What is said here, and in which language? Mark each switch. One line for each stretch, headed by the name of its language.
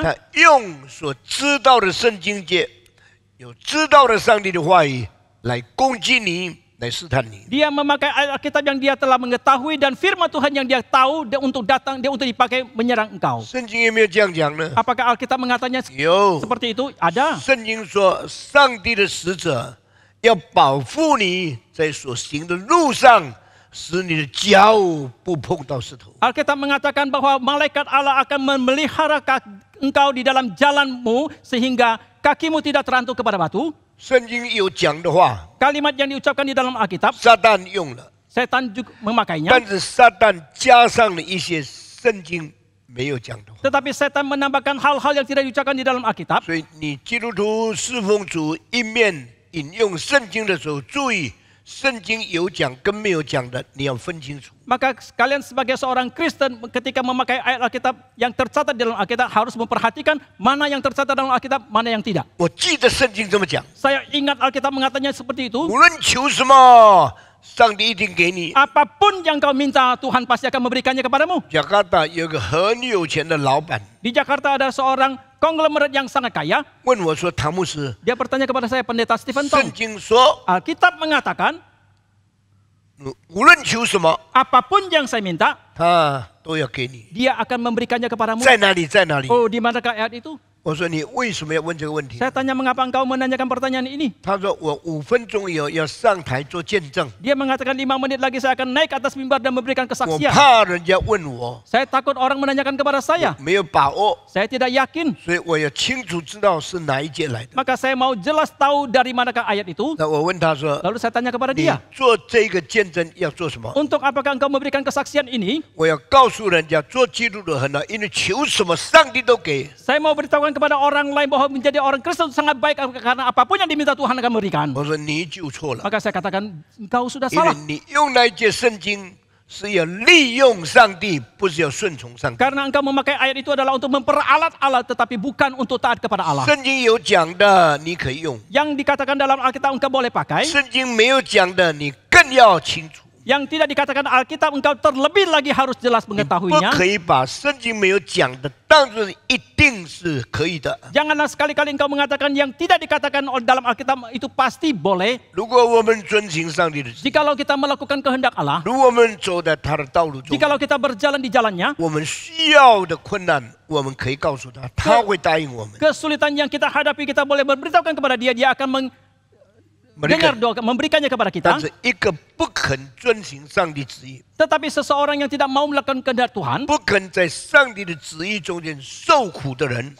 Chinese: 他用所知道的圣经节，有知道的上帝的话语来攻击你，来试探你。
Indonesian: Dia memakai ayat Alkitab yang dia telah mengetahui dan firman Tuhan yang dia tahu dia untuk datang, dia untuk dipakai menyerang engkau.
Chinese: 圣经有没有这样讲呢？
Indonesian: Apakah Alkitab mengatakannya
Chinese: 有。
Indonesian: seperti itu? Ada.
Chinese: 圣经说，上帝的使者要保护你在所行的路上，使你的脚不碰到石头。
Indonesian: Alkitab mengatakan bahwa malaikat Allah akan memelihara engkau di dalam jalanmu sehingga kakimu tidak terantuk kepada batu.
Chinese: 圣经有讲的话，
Indonesian: Kalimat yang diucapkan di dalam Alkitab,
Chinese: 撒旦用了，
Indonesian: setan juga memakainya.
Chinese: 但是撒旦加上了一些圣经没有讲的话。
Indonesian: Tetapi setan menambahkan hal-hal yang tidak diucapkan di dalam Alkitab.
Chinese: 所以你基督徒侍奉主，一面引用圣经的时候，注意圣经有讲跟没有讲的，你要分清楚。
Indonesian: Maka kalian sebagai seorang Kristen ketika memakai ayat Alkitab yang tercatat di dalam Alkitab harus memperhatikan mana yang tercatat dalam Alkitab, mana yang tidak.
Chinese: 我记得圣经这么讲，
Indonesian: Saya ingat Alkitab mengatakannya seperti itu.
Chinese: 无论求什么，上帝一定给你。
Indonesian: Apapun yang kau minta, Tuhan pasti akan memberikannya kepadamu.
Chinese: Jakarta 有一个很有钱的老板
Indonesian: Di Jakarta ada seorang konglomerat yang sangat kaya.
Chinese: 问我说：“唐牧师，
Indonesian: Dia bertanya kepada saya, Pendeta Stephen
Chinese: 圣
Indonesian: Tong,
Chinese: 经说，
Indonesian: Alkitab mengatakan
Chinese: 无论求什么，
Indonesian: apapun yang saya minta,
Chinese: 他都要给你。
Indonesian: Dia akan memberikannya kepadamu.
Chinese: 在哪里？在哪里？”
Indonesian: Oh, di manakah ayat itu?
Chinese: 我说：“你为什么要问这个问题
Indonesian: Saya tanya, mengapa engkau menanyakan pertanyaan ini? ？”
Chinese: 他说：“我5分钟以后要上台做见证，
Indonesian: Dia mengatakan 5 menit lagi saya akan naik atas mimbar dan memberikan
Chinese: 我
Indonesian: kesaksian.
Chinese: 怕人家问我，
Indonesian: Saya takut orang menanyakan kepada saya.
Chinese: 没有把握，
Indonesian: Saya tidak yakin.
Chinese: 所以我要清楚知道是哪一节来的。
Indonesian: Maka saya mau jelas tahu dari manakah ayat itu.
Chinese: 那我问他说
Indonesian: Lalu saya tanya kepada：“
Chinese: 你
Indonesian: dia,
Chinese: 做这个见证要做什么？”
Indonesian: untuk apakah engkau memberikan kesaksian ini?
Chinese: 我要告诉人家，做基督徒很难，因为求什么上帝都给。
Indonesian: Saya mau beritahukan kepada orang lain bahwa menjadi orang Kristen sangat baik karena apapun yang diminta Tuhan akan memberikan.
Chinese: 我说你就错了，
Indonesian: Maka saya katakan, engkau sudah
Chinese: 因为
Indonesian: salah.
Chinese: 你用那一节圣经是要利用上帝，不是要顺从上帝。
Indonesian: Karena engkau memakai ayat itu adalah untuk memperalat Allah tetapi bukan untuk taat kepada Allah.
Chinese: 圣经有讲的你可以用，
Indonesian: Yang dikatakan dalam Alkitab engkau boleh pakai.
Chinese: 圣经没有讲的你更要清楚。
Indonesian: Yang tidak dikatakan Alkitab engkau terlebih lagi harus jelas
Chinese: 不
Indonesian: mengetahuinya.
Chinese: 可以把圣经没有讲的当作一定是可以的。
Indonesian: Janganlah sekali-kali engkau mengatakan yang tidak dikatakan dalam Alkitab itu pasti boleh.
Chinese: 如果我们遵行上帝的旨意，
Indonesian: Jikalau kita melakukan kehendak Allah,
Chinese: 如果我们走在他的道路中，
Indonesian: jikalau kita berjalan di jalannya,
Chinese: 我们需要的困难，我们可以告诉他，他会答应我们。
Indonesian: kesulitan yang kita hadapi kita boleh memberitahukan kepada dia, dia akan mendengar doa, memberikannya kepada kita.
Chinese: 但是一个不肯遵行上帝旨意，
Indonesian: Tetapi seseorang yang tidak mau melakukan kehendak Tuhan,
Chinese: 不肯在上帝的旨意中间受苦的人，